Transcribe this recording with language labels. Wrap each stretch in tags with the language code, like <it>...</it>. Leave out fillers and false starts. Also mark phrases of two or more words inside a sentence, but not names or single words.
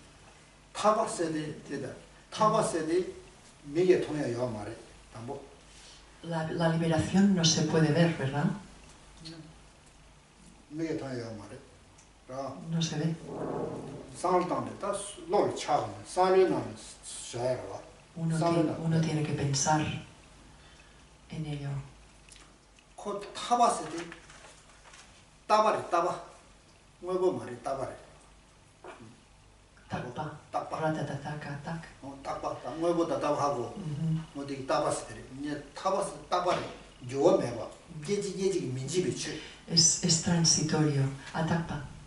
<es>La liberación no se puede ver, ¿verdad? No se ve. Uno tiene que pensar en ello. Takpa. Ratatataka tak. Es transitorio. Atakpa.</es>